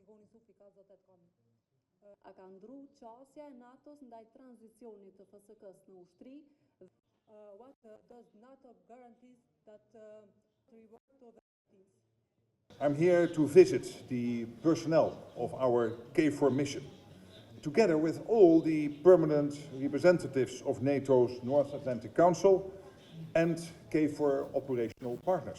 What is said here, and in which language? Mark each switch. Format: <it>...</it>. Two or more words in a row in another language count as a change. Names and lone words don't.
<sq>A ka ndru qasja e NATO-s ndaj tranzicionit të FSK-s në ushtri?</sq> <en>What does NATO guarantees that reward to the teams? I'm here to visit the personnel of our KFOR mission, together with all the permanent representatives of NATO's North Atlantic Council and KFOR operational partners.</en>